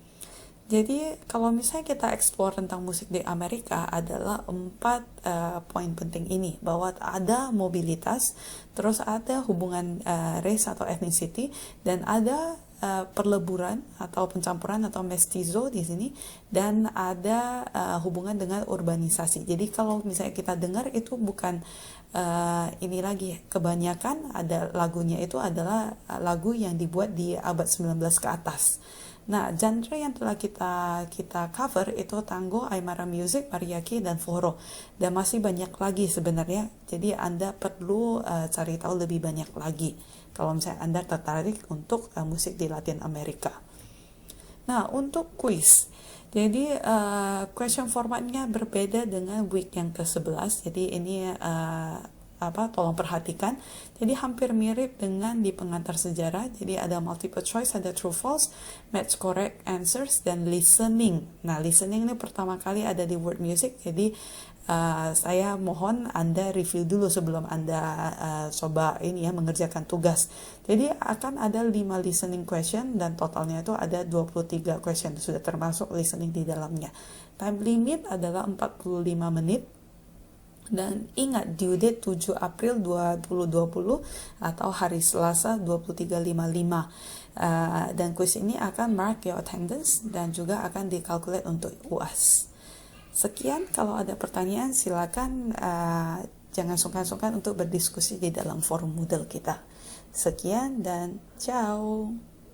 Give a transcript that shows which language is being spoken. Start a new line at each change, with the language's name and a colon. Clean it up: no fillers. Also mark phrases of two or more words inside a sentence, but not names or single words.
Indonesian: Jadi kalau misalnya kita explore tentang musik di Amerika adalah 4 poin penting ini, bahwa ada mobilitas, terus ada hubungan race atau ethnicity, dan ada perleburan atau pencampuran atau mestizo di sini, dan ada hubungan dengan urbanisasi. Jadi kalau misalnya kita dengar itu bukan ini lagi, kebanyakan ada lagunya itu adalah lagu yang dibuat di abad 19 ke atas. Nah, genre yang telah kita cover itu tango,
English: aymara music,
Indonesian: mariachi, dan forró, dan masih banyak lagi sebenarnya. Jadi Anda perlu cari tahu lebih banyak lagi kalau misalnya Anda tertarik untuk musik di Latin Amerika. Nah, untuk quiz, jadi question formatnya berbeda dengan week yang ke-11. Jadi ini tolong perhatikan. Jadi hampir mirip dengan di pengantar sejarah. Jadi ada
English: multiple choice, ada true false, match correct answers,
Indonesian: dan listening. Nah, listening ini pertama kali ada di
English: word music.
Indonesian: Jadi saya mohon Anda review dulu sebelum Anda coba ini ya, mengerjakan tugas. Jadi akan ada 5
English: listening question,
Indonesian: dan totalnya itu ada 23 question, sudah termasuk listening di dalamnya.
English: Time limit
Indonesian: adalah 45 menit. Dan ingat,
English: due date
Indonesian: 7 April 2020 atau hari Selasa 23.55. Dan kuis ini akan
English: mark your attendance
Indonesian: dan juga akan dikalkulate untuk UAS. Sekian, kalau ada pertanyaan silakan Jangan sungkan-sungkan untuk berdiskusi di dalam forum Moodle kita. Sekian dan ciao.